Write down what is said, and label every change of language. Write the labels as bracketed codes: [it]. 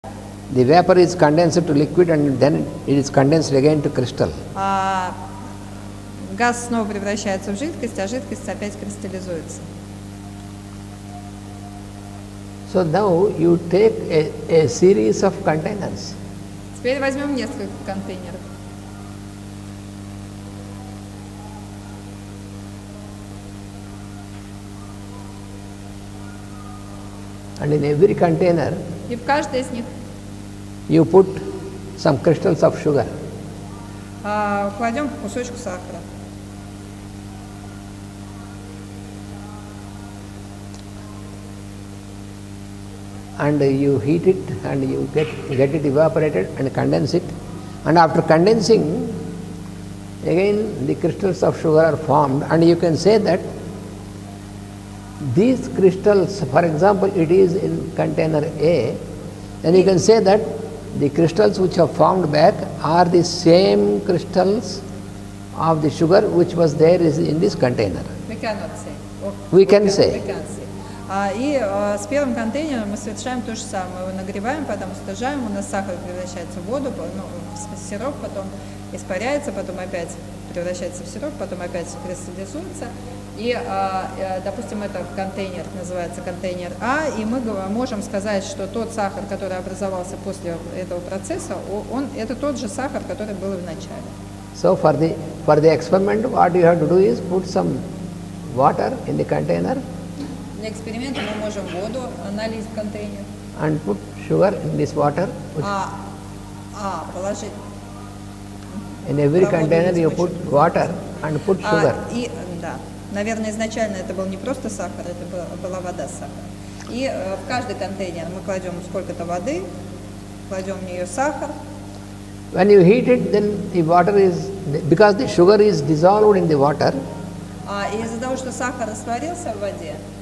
[en] The vapor is condensed to liquid and then it is condensed again to crystal. [ru] Газ снова превращается в жидкость, а жидкость опять кристаллизуется. [en] So now you take a series of containers. [ru] Теперь возьмем несколько контейнеров. [en] And in every container, [ru] И в каждый из них [en] you put some crystals of sugar. [ru] кладем по кусочку сахара. [en] And you heat it and you get it evaporated and condense it. And after condensing, again the crystals of sugar are formed, and you can say that these crystals, for example, it is in container A, then you can say that the crystals which have formed back are the same crystals of the sugar which was there in this container. We cannot say. We can say. We can say. [ru] И с первым контейнером мы совершаем то же самое. Мы его нагреваем, потом остужаем, у нас сахар превращается в воду, в сироп, потом испаряется, потом опять превращается в сироп, потом опять кристаллизуется. И, допустим, это контейнер называется контейнер А, и мы можем сказать, что тот сахар, который образовался после этого процесса, это тот же сахар, который был в начале. [en] So for the experiment, what you have to do is put some water in the container. [ru] Для эксперимента мы можем воду налить в контейнер. [en] And put sugar in this water. [ru] Положить. [en] In every container you put water and put sugar. [ru] Да. Наверное, изначально это был не просто сахар, это была вода с сахаром. И в каждый контейнер мы кладем сколько-то воды, кладем в нее сахар. [en] When you heat it, then the water is, because the sugar is dissolved in the water. [ru] И из-за того, что сахар растворился в воде.